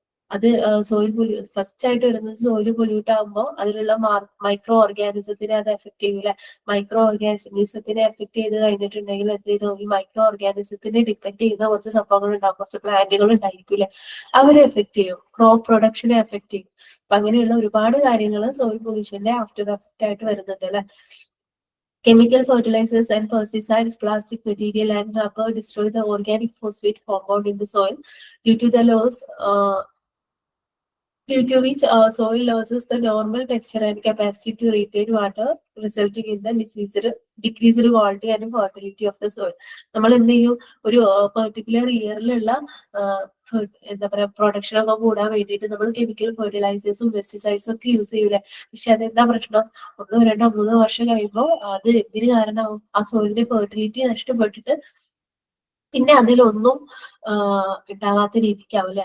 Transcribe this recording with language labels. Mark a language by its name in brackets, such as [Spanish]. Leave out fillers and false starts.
[Malayalam] അത് soil first ആയിട്ട് വരുന്നത് സോയിൽ പൊല്യൂട്ട് ആകുമ്പോൾ അതിലുള്ള മൈക്രോ ഓർഗാനിസത്തിനെ അത് എഫക്ട് ചെയ്യൂല. മൈക്രോ ഓർഗാനിസത്തിനെ എഫക്ട് ചെയ്ത് കഴിഞ്ഞിട്ടുണ്ടെങ്കിൽ എന്ത് ചെയ്തു, ഈ മൈക്രോ ഓർഗാനിസത്തിനെ ഡിപ്പെൻഡ് ചെയ്യുന്ന കുറച്ച് സംഭവങ്ങൾ ഉണ്ടാവും, കുറച്ച് പ്ലാന്റുകൾ ഉണ്ടായിരിക്കില്ലേ, അവരെ എഫക്ട് ചെയ്യും. ക്രോപ്പ് പ്രൊഡക്ഷനെ എഫക്ട് ചെയ്യും. അപ്പൊ അങ്ങനെയുള്ള ഒരുപാട് കാര്യങ്ങൾ സോയിൽ പൊല്യൂഷന്റെ ആഫ്റ്റർ എഫക്റ്റ് ആയിട്ട് വരുന്നുണ്ട് അല്ലെ. [English] Chemical fertilizers and pesticides, plastic material and rubber destroy the organic phosphate compound in the soil due to the loss due to which soil loses the normal texture and capacity to retain water, resulting in the decreased quality and fertility of the soil. [Malayalam] നമ്മൾ എന്ത് ചെയ്യും, ഒരു particular ഇയറിലുള്ള എന്താ പറയാ production ഒക്കെ കൂടാൻ വേണ്ടിയിട്ട് നമ്മൾ കെമിക്കൽ ഫെർട്ടിലൈസേഴ്സും പെസ്റ്റിസൈഡ്സും ഒക്കെ യൂസ് ചെയ്യൂലേ. പക്ഷെ അതെന്താ പ്രശ്നം, 1, 2, 3 വർഷം കഴിയുമ്പോൾ അത് എന്തിന് കാരണമാവും, ആ സോയിലിന്റെ ഫെർട്ടിലിറ്റി നഷ്ടപ്പെട്ടിട്ട് പിന്നെ അതിലൊന്നും ഉണ്ടാവാത്ത രീതിക്കാവില്ല.